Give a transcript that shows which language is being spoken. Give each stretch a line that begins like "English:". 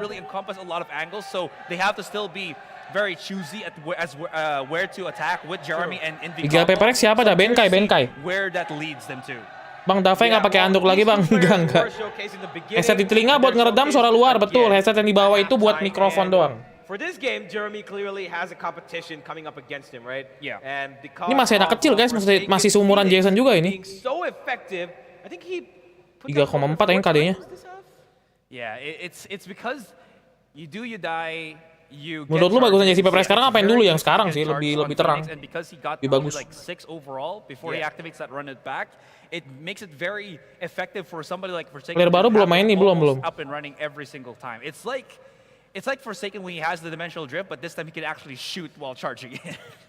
English: really encompass a lot of angles, so they have to still be very choosy at where to attack with Jeremy and
Indonesian: Tiga PPRX siapa dah? Benkai.
English: where that leads them to.
Indonesian: Bang, Dava nggak pakai anduk lagi, Bang. Enggak. Headset di telinga buat ngeredam suara luar, betul. Headset yang di bawah itu buat mikrofon doang.
English: For this game, Jeremy clearly has a competition coming up against him, right? Yeah. And
Indonesian: Ini masih anak kecil, guys. Masih seumuran Jason juga ini.
English: So effective. I think he
Indonesian: 3,4 yang KD-nya.
English: Yeah, it's because you do, you die.
Indonesian: Menurut lu bagusnya si PPRX sekarang ngapain dulu yang sekarang sih? Lebih terang. Lebih bagus.
English: Like 6 overall before he activates that run it back. It makes it very effective for somebody like Forsaken.
Indonesian: Player baru belum main nih, belum.
English: Up and running every single time. It's like Forsaken when he has the dimensional drift, but this time he can actually shoot while charging it.